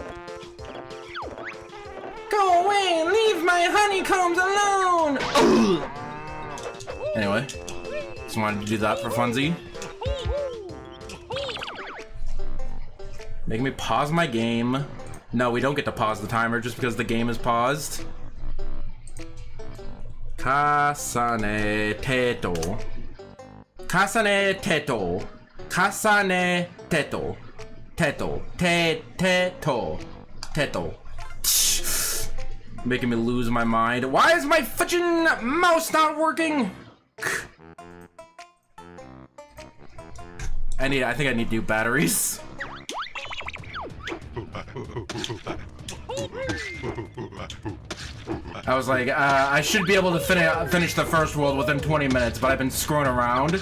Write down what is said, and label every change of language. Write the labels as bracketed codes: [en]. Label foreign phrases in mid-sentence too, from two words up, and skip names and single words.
[en] Go away, leave my honeycombs alone! Anyway, just wanted to do that for funsies. Making me pause my game. No, we don't get to pause the timer just because the game is paused. Kasane teto. Kasane teto. Kasane teto. Teto. Teto. Teto. Making me lose my mind. Why is my fudging mouse not working? I think I need new batteries. I was like, I should be able to finish the first world within 20 minutes, but I've been screwing around.